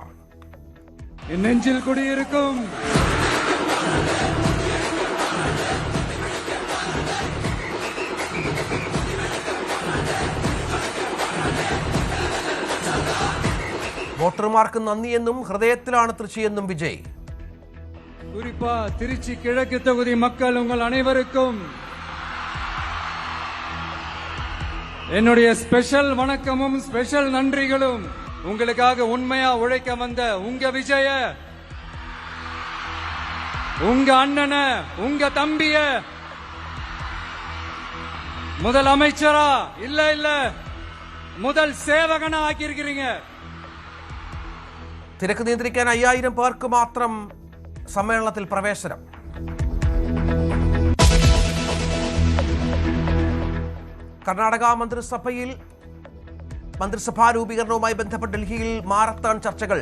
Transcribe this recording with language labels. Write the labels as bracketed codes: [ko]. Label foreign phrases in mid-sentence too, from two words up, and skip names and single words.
[ta] நெஞ்சில் குடியிருக்கும் [ml] വോട്ടർമാർക്ക് നന്ദിയെന്നും ഹൃദയത്തിലാണ് തൃശ്ശിയെന്നും വിജയ്. [ta] குறிப்பா திருச்சி கிழக்கு தொகுதி மக்கள் உங்கள் அனைவருக்கும் என்னுடைய ஸ்பெஷல் வணக்கமும் ஸ்பெஷல் நன்றிகளும். உங்களுக்காக உண்மையா உழைக்க வந்த உங்க விஜய, உங்க அண்ணன, உங்க தம்பிய முதல் அமைச்சரா இல்ல முதல் சேவகனா ஆக்கியிருக்கிறீங்க. [ml] തിരക്ക് നിയന്ത്രിക്കാൻ 5000 പേർക്ക് മാത്രം സമ്മേളനത്തിൽ പ്രവേശനം. കർണാടക മന്ത്രിസഭാ രൂപീകരണവുമായി ബന്ധപ്പെട്ട് ഡൽഹിയിൽ മാരത്തൺ ചർച്ചകൾ.